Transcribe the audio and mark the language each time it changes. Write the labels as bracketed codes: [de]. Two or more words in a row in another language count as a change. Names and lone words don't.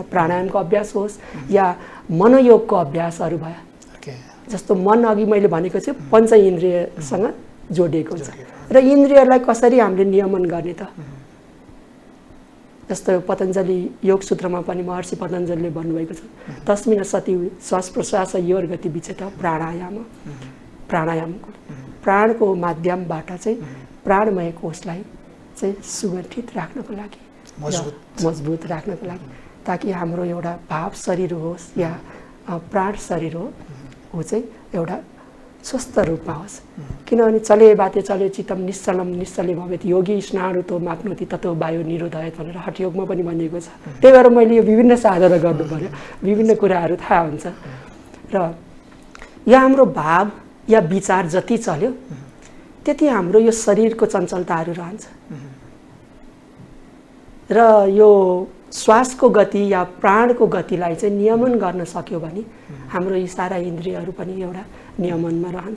[ne] प्राणायामको अभ्यास होस् या मनोयोगको अभ्यासहरू भयो, जस्तो मन अघि मैले भनेको चाहिँ पञ्च इन्द्रियसँग जोडिएको हुन्छ र इन्द्रियहरूलाई कसरी हामीले नियमन गर्ने त? जस्तो पतञ्जलि योग सूत्रमा पनि महर्षि पतञ्जलिले भन्नुभएको छ, [sa] तस्मिन् सति श्वास प्रश्वास योर गति विचेत प्राणायाम। [ne] प्राणायामको प्राणको माध्यमबाट चाहिँ प्राणमय कोषलाई चाहिँ सुगठित राख्नको लागि, मजबुत राख्नको लागि, ताकि हाम्रो एउटा भाव शरीर होस् या प्राण शरीर हो चाहिँ एउटा स्वस्थ रूपमा होस्। [sa] किनभने चले बाते चले चित्तम निश्चलम निश्चले भवेत् योगी स्नारुतो माप्नोति ततो वायु निरोधयत [ne] भनेर हठयोगमा पनि भनिएको छ। त्यही भएर मैले यो विभिन्न साधना गर्नु पर्यो, विभिन्न कुराहरू थाहा हुन्छ। र यो हाम्रो भाव या विचार जति चल्यो त्यति हाम्रो यो शरीरको चञ्चलताहरू रहन्छ। र यो श्वासको गति या प्राणको गतिलाई चाहिँ नियमन गर्न सक्यो भने हाम्रो यी सारा इन्द्रियहरू पनि एउटा नियमनमा रहन्छ।